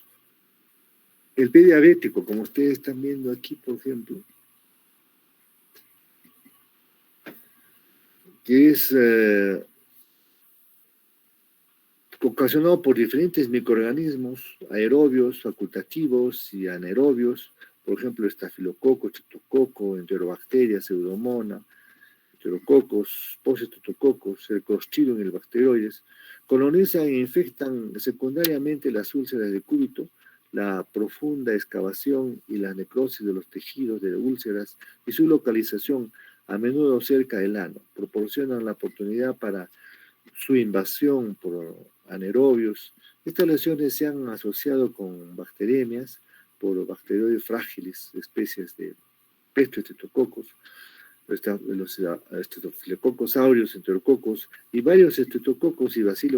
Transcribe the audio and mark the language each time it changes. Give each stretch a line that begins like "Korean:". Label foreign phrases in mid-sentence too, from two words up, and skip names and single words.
Spanish: El pie diabético, como ustedes están viendo aquí, por ejemplo, que es ocasionado por diferentes microorganismos aerobios, facultativos y anaerobios, por ejemplo, estafilococo, streptococo, enterobacterias, pseudomonas, enterococos, postestreptococos, el Clostridium y el bacteroides, colonizan e infectan secundariamente las úlceras de cúbito, la profunda excavación y la necrosis de los tejidos de úlceras y su localización, a menudo cerca del ano, proporcionan la oportunidad para su invasión por anaerobios. Estas lesiones se han asociado con bacteremias por bacteroides frágiles, especies de pestoestreptococos, los estreptococos aureus, enterococos y varios estreptococos y bacilos